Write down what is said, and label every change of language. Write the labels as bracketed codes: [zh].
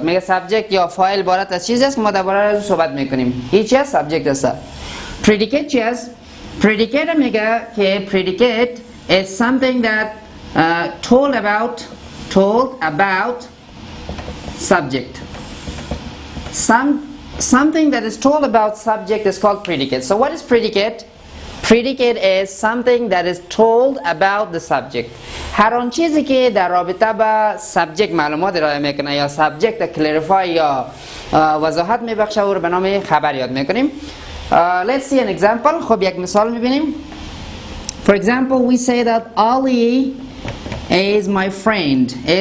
[fa] میگه subject یا فاعل عبارت از چیزی است که ما درباره‌اش صحبت میکنیم. این چیه؟ subject است. [en] predicate [fa] چی است؟ [en] predicate [fa] میگه که [en] predicate is something that told about subject. Something that is told about subject is called predicate. So what is predicate? Predicate is something that is told about the subject. [fa] هر آن چیزی که در رابطه با subject معلومات ارائه میکنه یا subject clarify یا وضاحت میبخشه او رو به نام خبر یاد میکنیم. [en] Let's see an example. [fa] خب یک مثال میبینیم. [en] For example, we say that Ali is my friend.